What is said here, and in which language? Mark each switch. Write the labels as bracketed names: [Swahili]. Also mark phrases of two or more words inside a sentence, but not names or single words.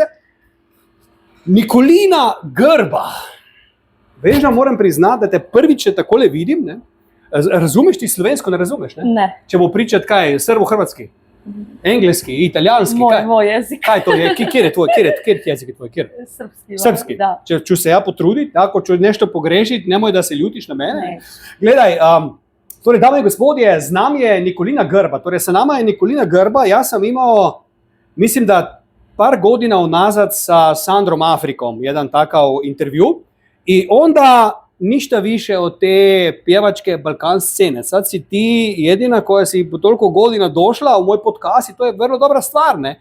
[Slovenian] Nikolina Grba, veš, da moram priznati, da te prvič takole vidim, ne, razumeš ti slovensko, ne razumeš, ne? [Serbian] Ne. [Slovenian] Če bo pričati kaj, srbo-hrvatski? [Serbian] Engleski, italijanski, moj jezik. [Slovenian] Kaj to je? Kjer je tvoj jezik? Srpski. [Serbian] Da. Če se ja potruditi, ako ću nešto pogrešiti, nemoj da se ljutiš na mene. Ne. [Slovenian] Gledaj, torej, dame in gospodje, z nami je Nikolina Grba. Torej, [Serbian] sa nama je Nikolina Grba. Jaz sam imao, mislim da par godina unazad sa Sandrom Afrikom, jedan takav intervju. I onda ništa više od te pjevačke Balkan scene. Sad si ti jedina koja si po toliko godina došla u moj podcast i to je vrlo dobra stvar, ne?